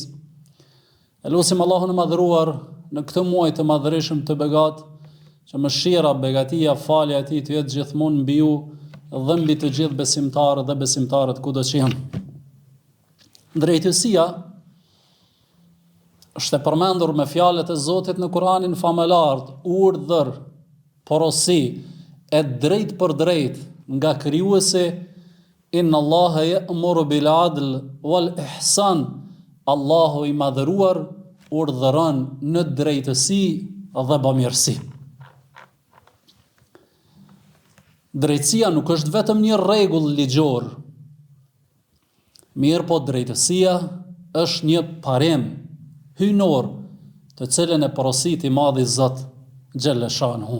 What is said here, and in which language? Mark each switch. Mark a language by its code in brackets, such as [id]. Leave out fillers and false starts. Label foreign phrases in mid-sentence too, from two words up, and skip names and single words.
[sq] Elusim Allahun e madhëruar në këtë muaj të madhërisëm të begat, që mëshira, begatia, falja e tij të jetë gjithmonë mbi ju dhe mbi të gjithë besimtarët dhe besimtarët kudo që janë. Drejtësia është e përmendur me fjalët e Zotit në Kur'anin famëlart, urdhër, porosi, e drejt për drejt nga krijuesi, [ar] إن الله يأمر بالعدل والإحسان. [sq] Allahu i madhëruar urdhëron në drejtësi dhe bamirësi. Drejtësia nuk është vetëm një rregull ligjor, mirë po drejtësia është një parim hyjnor të cilën e porosit i madhi Zot [ar] جل شأنه.